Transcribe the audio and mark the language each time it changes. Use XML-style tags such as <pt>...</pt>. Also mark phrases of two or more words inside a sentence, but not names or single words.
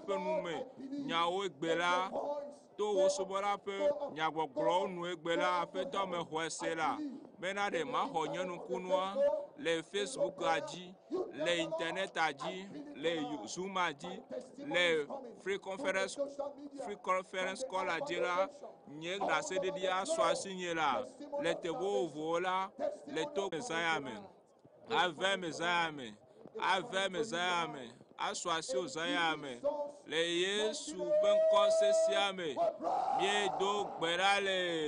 <ee>ƒe nume nyawo gbe la to wo subɔla ƒe nyagbɔgblɔwo nu egbe la aƒetɔ me xɔe se la bena ɖe maxɔ nye nukunua le Facebook dzi le internet dzi le Zoom dzi le</ee> <en>free conference call</en> <ee>dzi la nye ɖaseɖiɖi asɔ asi nye la le te vovovowo la le to Mezaya me ave Mezaya me asɔ asi o Zaya me le Yesu ƒe ŋkɔ sesia me miedo gbe ɖa le.</ee>